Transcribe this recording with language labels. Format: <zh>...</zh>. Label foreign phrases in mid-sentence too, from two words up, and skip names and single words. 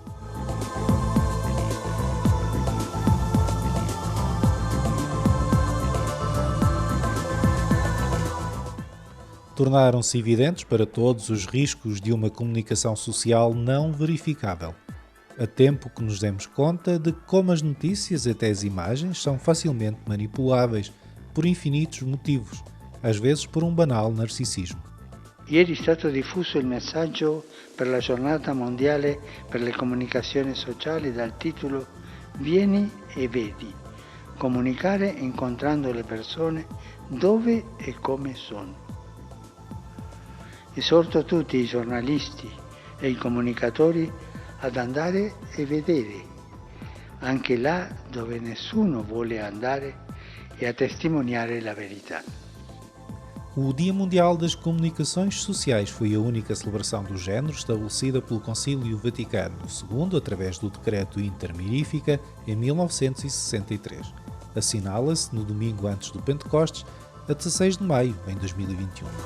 <pt>Tornaram-se evidentes para todos os riscos de uma comunicação social não verificável. A tempo que nos demos conta de como as notícias, até as imagens, são facilmente manipuláveis por infinitos motivos, às vezes por um banal narcisismo.</pt> <it>Ieri è stato diffuso il messaggio per la giornata mondiale per le comunicazioni sociali dal titolo Vieni e vedi, comunicare incontrando le persone dove e come sono. Esorto tutti i giornalisti e i comunicatori ad andare e vedere, anche là dove nessuno vuole andare, e a testimoniare la verità.</it> <pt>O Dia Mundial das Comunicações Sociais foi a única celebração do género estabelecida pelo Concílio Vaticano II através do Decreto Inter Mirifica em 1963. Assinala-se no domingo antes do Pentecostes, a 16 de maio, em 2021.</pt>